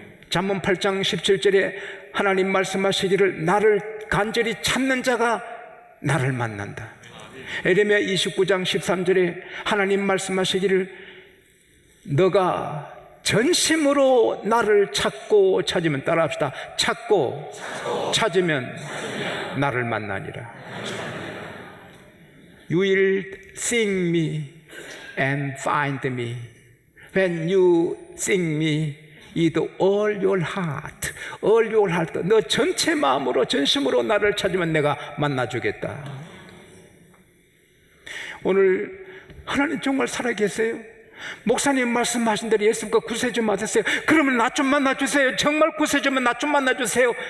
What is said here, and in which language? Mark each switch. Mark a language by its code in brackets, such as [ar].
[ko] 잠언 8장 17절에 하나님 말씀하시기를 나를 간절히 찾는 자가 나를 만난다. 에레미야 29장 13절에 하나님 말씀하시기를 너가 전심으로 나를 찾고 찾으면, 따라합시다. 찾고 찾으면 나를 만나니라. [en] You will seek me and find me when you seek me with all your heart. All your heart. [ko] 너 전체 마음으로 전심으로 나를 찾으면 내가 만나주겠다. 오늘 하나님 정말 살아계세요? 목사님 말씀하신 대로 예수님과 구세 좀 받으세요. 그러면 나 좀 만나주세요. 정말 구세 주면 나 좀 만나주세요.